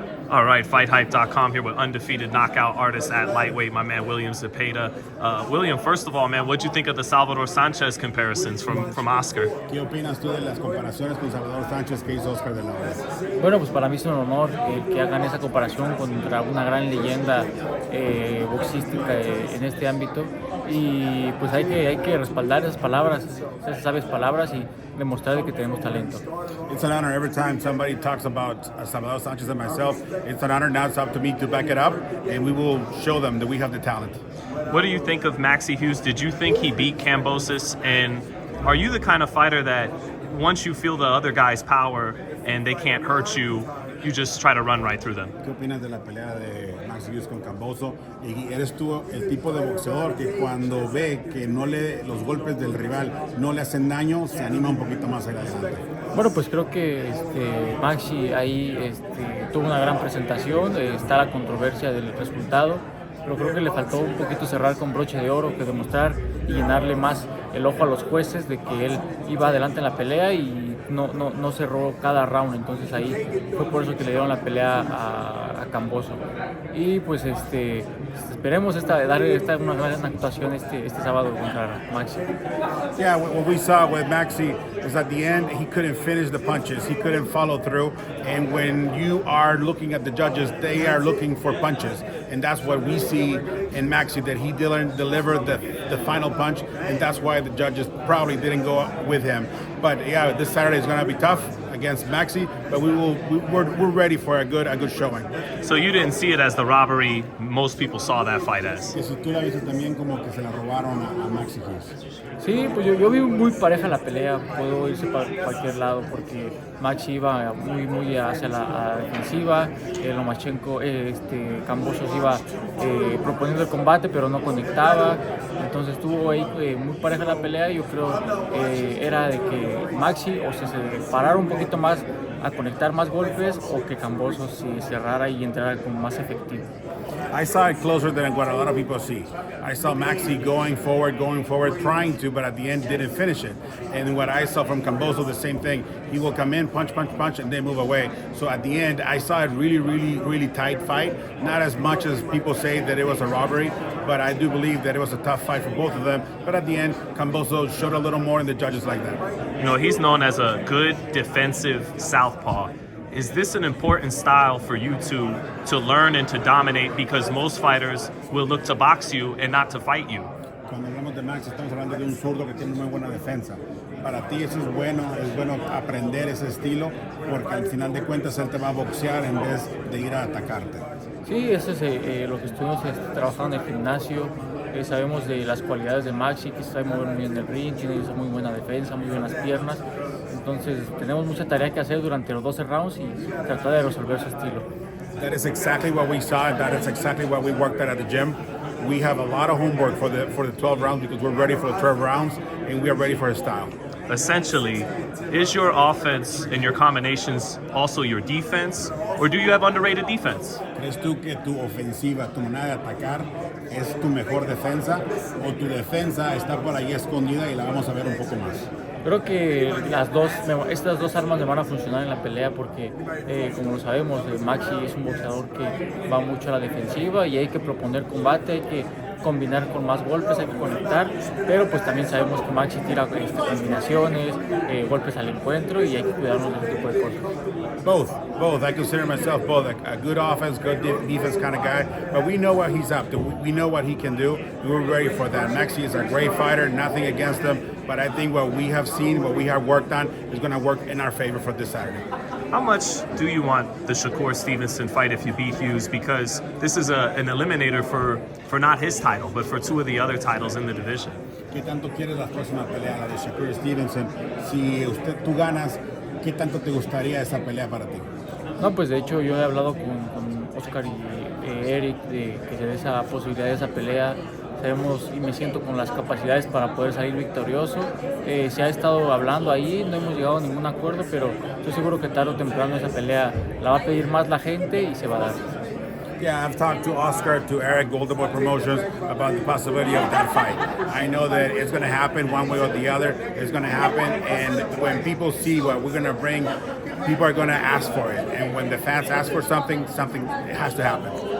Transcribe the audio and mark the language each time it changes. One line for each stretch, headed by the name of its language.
English: All right, FightHype.com here with undefeated knockout artist at lightweight, my man William Zepeda. William, first of all, man, what'd you think of the Salvador Sanchez comparisons from Oscar?
Spanish: ¿Qué opinas tú de las comparaciones con Salvador Sánchez que hizo Oscar de la Hoya? Bueno, pues para mí es un honor que hagan esa comparación contra una gran leyenda boxística en este ámbito, y pues hay que respaldar esas palabras, esas sabias palabras, y demostrar que tenemos talento.
English: It's an honor every time somebody talks about Salvador Sánchez and myself. It's an honor. Now it's up to me to back it up, and we will show them that we have the talent. What do you think of Maxi Hughes? Did you think he beat Kambosos? And are you the kind of fighter that once you feel the other guy's power and they can't hurt you, you just try to run right through them?
Spanish: ¿Qué opinas de la pelea de Maxi Hughes con Kambosos? Y eres tú el tipo de boxeador que cuando ve que los golpes del rival no le hacen daño, se anima un poquito más adelante. Bueno, pues creo que Maxi ahí tuvo una gran presentación. Está la controversia del resultado, pero creo que le faltó un poquito cerrar con broche de oro, que demostrar y llenarle más el ojo a los jueces de que él iba adelante en la pelea y no cerró cada round. Entonces ahí fue por eso que le dieron la pelea a Kambosos. Y pues esperemos dar una gran actuación este sábado contra Maxi.
English: Yeah, what we saw with Maxi is at the end he couldn't finish the punches, he couldn't follow through, and when you are looking at the judges, they are looking for punches, and that's what we see in Maxi, that he didn't deliver the final punch, and that's why the judges probably didn't go with him. But yeah, this Saturday is going to be tough against Maxi, but we're ready for a good showing. So you didn't see it as the robbery most people saw that fight as?
Spanish: Que si tú la viste también como que se la robaron a Maxi Hughes. Sí, pues yo vi muy pareja la pelea, puedo irse para cualquier lado porque Maxi iba muy hacia la defensiva, Lomachenko, Kambosos iba proponiendo el combate pero no conectaba, entonces estuvo ahí muy pareja la pelea. Yo creo era de que Maxi o se parara un poquito más a conectar más golpes, o que Kambosos se cerrara y entrara con más efectivo.
English: I saw it closer than what a lot of people see. I saw Maxi going forward, trying to, but at the end didn't finish it. And what I saw from Kambosos, the same thing. He will come in, punch, and then move away. So at the end, I saw it really tight fight. Not as much as people say that it was a robbery, but I do believe that it was a tough fight for both of them. But at the end, Kambosos showed a little more, and the judges like that. You know, he's known as a good defensive Southpaw. Is this an important style for you to learn and to dominate? Because most fighters will look to box you and not to fight you.
Spanish: Cuando hablamos de Max, estamos hablando de un zurdo que tiene muy buena defensa. Para ti eso es bueno aprender ese estilo, porque al final de cuentas él te va a boxear en vez de ir a atacarte. Sí, eso es lo que estuvimos trabajando en el gimnasio. Sabemos de las cualidades de Maxi, que sabe mover muy bien el ring, tiene muy buena defensa, muy buenas piernas. Entonces tenemos mucha tarea que hacer durante los 12 rounds y tratar de resolver su estilo.
English: That is exactly what we saw. That is exactly what we worked at the gym. We have a lot of homework for the 12 rounds because we're ready for the 12 rounds and we are ready for his style. Essentially, is your offense and your combinations also your defense, or do you have underrated defense?
Spanish: ¿Crees tú que tu ofensiva, tu manera de atacar, es tu mejor defensa, o tu defensa está por ahí escondida y la vamos a ver un poco más? Creo que estas dos armas me van a funcionar en la pelea porque, como lo sabemos, Maxi es un boxeador que va mucho a la defensiva y hay que proponer combate, hay que combinar con más golpes, hay que conectar, pero pues también sabemos que Maxi tira combinaciones, golpes al encuentro, y hay que cuidarnos de ese tipo de cosas.
English: Both. I consider myself both a good offense, good defense kind of guy, but we know what he's up to. We know what he can do, and we're ready for that. Maxi is a great fighter, nothing against him, but I think what we have seen, what we have worked on, is going to work in our favor for this Saturday. How much do you want the Shakur Stevenson fight if you beat Hughes? Because this is an eliminator for not his title, but for two of the other titles in the division.
Spanish: ¿Qué tanto quieres la próxima pelea, la de Shakur Stevenson? Si tú ganas, ¿qué tanto te gustaría esa pelea para ti? No, pues de hecho yo he hablado con Oscar y Eric de que se dé esa posibilidad de esa pelea. Sabemos y me siento con las capacidades para poder salir victorioso. Se ha estado hablando ahí, no hemos llegado a ningún acuerdo, pero estoy seguro que tarde o temprano esa pelea la va a pedir más la gente y se va a dar.
English: Yeah, I've talked to Oscar, to Eric, Golden Boy Promotions, about the possibility of that fight. I know that it's going to happen one way or the other. It's going to happen, and when people see what we're going to bring people are going to ask for it. And when the fans ask for something has to happen.